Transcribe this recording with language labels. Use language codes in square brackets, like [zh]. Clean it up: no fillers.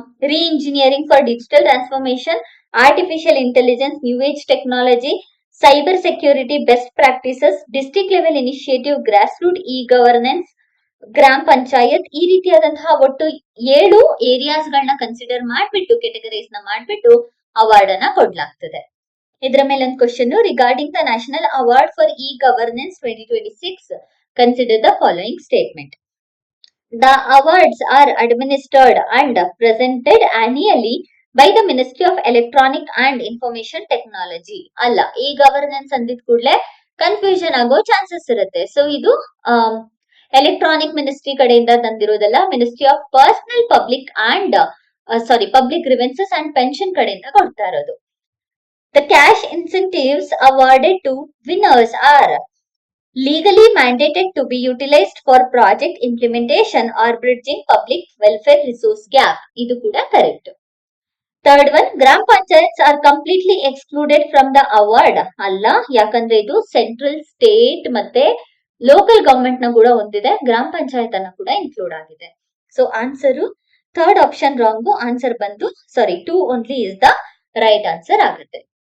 [kn] ರೀ engineering for digital transformation, artificial intelligence, new age technology, cyber security best practices, district level initiative, grass root E governance, ಗ್ರಾಮ ಪಂಚಾಯತ್, ಈ ರೀತಿಯಾದಂತಹ ಒಟ್ಟು 7 areas ಗಳನ್ನ consider ಮಾಡ್ಬಿಟ್ಟು categories ನ ಮಾಡ್ಬಿಟ್ಟು ಅವಾರ್ಡ್ ಅನ್ನ ಕೊಡ್ಲಾಗ್ತದೆ. ಇದರ ಮೇಲೆ ಒಂದು question [en] Regarding the national award for e governance 2026 consider the following statement. The awards are administered and presented annually by the Ministry of Electronic and Information Technology. [kn] ಅಲ್ಲ, ಈ ಗವರ್ನೆನ್ಸ್ ಅಂದಿದ್ ಕೂಡಲೇ ಕನ್ಫ್ಯೂಷನ್ ಆಗೋ ಚಾನ್ಸಸ್ ಇರುತ್ತೆ. So ಇದು electronic ministry ಕಡೆಯಿಂದ ತಂದಿರೋದಲ್ಲ, ministry of personal public and public grievances and pension ಕಡೆಯಿಂದ ಕೊಡ್ತಾ ಇರೋದು. [en] The cash incentives awarded to winners are legally mandated to be utilized for project implementation or bridging public welfare resource gap. [kn] ಇದು ಕೂಡ correct. [en] Third one, gram panchayats are completely excluded from the award. [kn] ಅಲ್ಲ, ಯಾಕಂದ್ರೆ ಇದು central, state ಮತ್ತೆ local government ನ ಕೂಡ ಹೊಂದಿದೆ, ಗ್ರಾಮ ಪಂಚಾಯತ್ ಅನ್ನ ಕೂಡ ಇನ್ಕ್ಲೂಡ್ ಆಗಿದೆ. [en] So answer third option wrong. Answer ಬಂದು 2 only is the right answer ಆಗುತ್ತೆ.